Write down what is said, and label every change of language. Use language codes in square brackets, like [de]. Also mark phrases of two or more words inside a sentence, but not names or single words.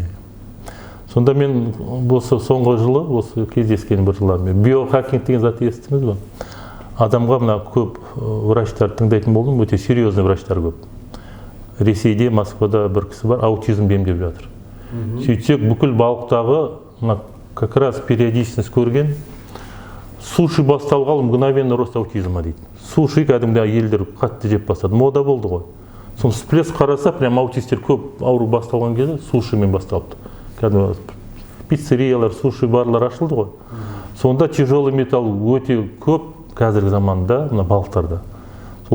[kk] Сонда мен осы соңғы жылы, осы кездескен бір жылдармен, биохакинг деген зат естіңіз бе? Адамға мына көп врачтар тыңдайтын болдым, өте серьезный врачтар көп. Ресейде, Москвада бір кісі бар, аутизм емдеп жатыр. Сөйтсек, бүкіл балықтағы [ru] как раз периодичность [kk] көрген, суши басталғалы [ru] мгновенно рост аутизма [kk] дейді. Суши кәдімгі елдер қатты жеп бастады, мода болды ғой. Соны всплеск қараса, прям аутистер көп ауру басталған кезде сушимен басталыпты. Кәдімгі пиццериялар, суши барлар ашылды ғой. Сонда [ru] тяжелый металл [kk] өте көп қазіргі заманда мына балықтарда.